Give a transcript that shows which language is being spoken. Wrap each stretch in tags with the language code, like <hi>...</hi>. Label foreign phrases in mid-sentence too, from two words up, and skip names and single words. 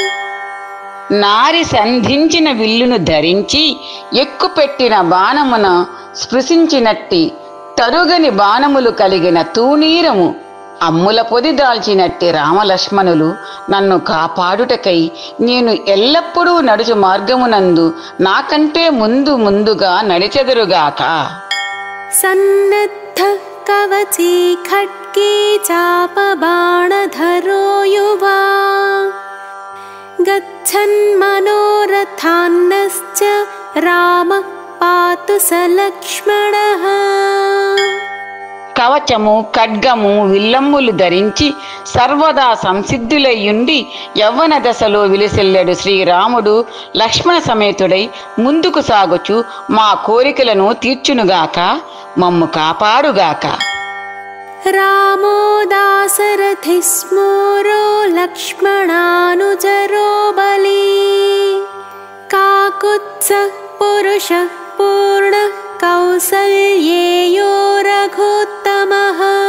<te>నారి సంధించిన విల్లును ధరించి ఎక్కుపెట్టిన బాణమున స్పృశించినట్టి తరుగని బాణములు కలిగిన తూణీరము అమ్ముల పొది దాల్చినట్టి రామలక్ష్మణులు నన్ను కాపాడుటకై నేను ఎల్లప్పుడూ నడుచు మార్గమునందు నాకంటే ముందుగా నడిచెదరుగాక.</te> <sa>సన్నద్ధ కవచీ ఖడ్గీ చాపబాణధరో యువా गच्छन्मनोरथान्नश्च रामः पातु स लक्ष्मणः।</sa> <te>కవచము ఖడ్గము విల్లమ్ములు ధరించి సర్వదా సంసిద్ధులయ్యుండి యవ్వన దశలో విలసిల్లెడు శ్రీరాముడు లక్ష్మణ సమేతుడై ముందుకు సాగుచు మా కోరికలను తీర్చునుగాక, మమ్ము కాపాడుగాక.</te> <sa>रामो दाशरथिः स्मरो लक्ष्मणानुचरो बली। काकुत्स्थः पुरुषः पूर्णः कौसल्येयो रघुत्तमः।</sa>